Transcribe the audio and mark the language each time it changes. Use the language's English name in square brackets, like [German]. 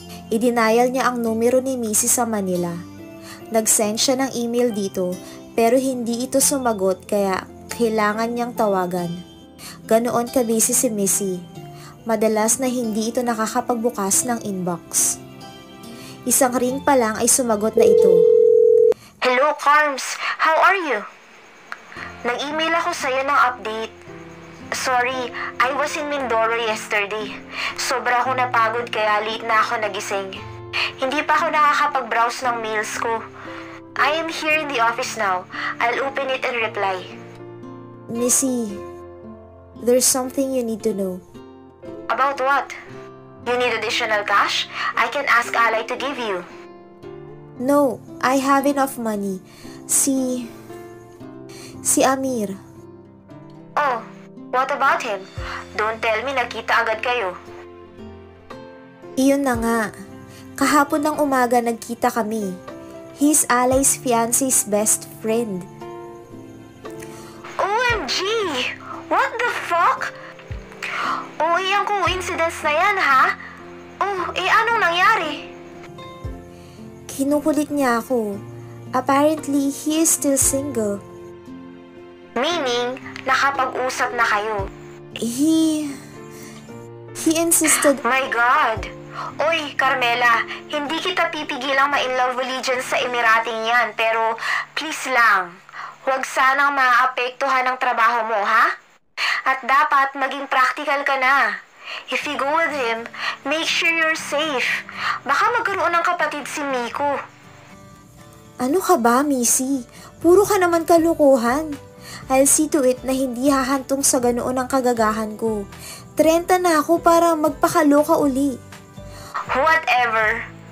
[Filipino] Idinayal niya ang numero ni Missy sa Manila. Nag-send siya ng email dito pero hindi ito sumagot kaya kailangan niyang tawagan. Ganoon ka-busy si Missy. Madalas na hindi ito nakakapagbukas ng inbox. Isang ring pa lang ay sumagot na ito. [English] Hello, Carms. How are you? [Filipino] Nag-email ako sa'yo ng update. [English] Sorry, I was in Mindoro yesterday. [Filipino] Sobra ako napagod kaya late na ako nagising. Hindi pa ako nakakapag-browse ng mails ko. [English] I am here in the office now. I'll open it and reply. Missy, there's something you need to know. About what? You need additional cash? I can ask Alay to give you. No, I have enough money. [Filipino] Si Amir. [English] Oh, what about him? Don't tell me [Filipino] nagkita agad kayo. Iyon na nga. Kahapon ng umaga nagkita kami. [English] He's Alay's fiance's best friend. OMG! What the fuck? [Filipino] Ang coincidence na yan, ha? Anong nangyari? Kinukulit niya ako. [English] Apparently, he is still single. [Filipino] Meaning, nakapag-usap na kayo. [English] He insisted... My God! [Filipino] Oy, Carmela, hindi kita pipigilang ma-in-love dyan sa Emirating yan, pero please lang, huwag sanang maapektuhan ang trabaho mo, ha? At dapat maging practical ka na. [English] If you go with him, make sure you're safe. [Filipino] Baka magkaroon ng kapatid si Miko. Ano ka ba, Missy? Puro ka naman kalukuhan. [English] I'll see to it [Filipino] na hindi hahantong sa ganoon ang kagagahan ko. 30 na ako para magpakaloka uli. [English] Whatever.